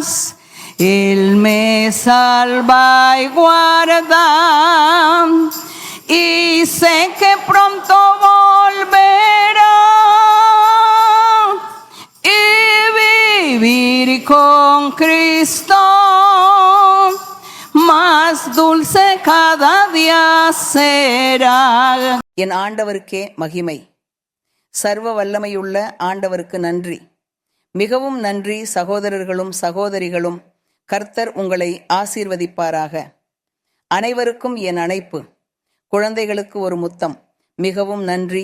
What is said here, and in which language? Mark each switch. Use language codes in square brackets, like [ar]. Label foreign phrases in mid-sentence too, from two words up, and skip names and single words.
[es] Él me salva y guarda, y sé que pronto volverá, y vivir con Cristo más dulce cada día será. [ta] என் ஆண்டவருக்கே மகிமை. சர்வ வல்லமையுள்ள ஆண்டவருக்கு நன்றி. மிகவும் நன்றி சகோதரர்களும் சகோதரிகளும். கர்த்தர் உங்களை ஆசீர்வதிப்பாராக. அனைவருக்கும் என் அழைப்பு. குழந்தைகளுக்கு ஒரு முத்தம். மிகவும் நன்றி.